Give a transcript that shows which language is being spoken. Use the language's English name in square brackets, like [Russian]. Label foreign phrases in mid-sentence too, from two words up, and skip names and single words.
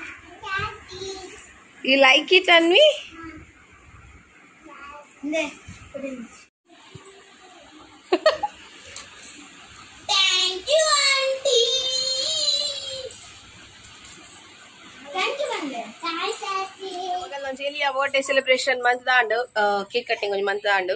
[English] You like it, Anvi? Thank you, auntie. Thank you, Bande. Thanks, auntie. birthday celebration month [Tulu] ದಾಂಡು [English] cake cutting [Tulu] ಒಂದು ಮಂತ್ ದಾಂಡು.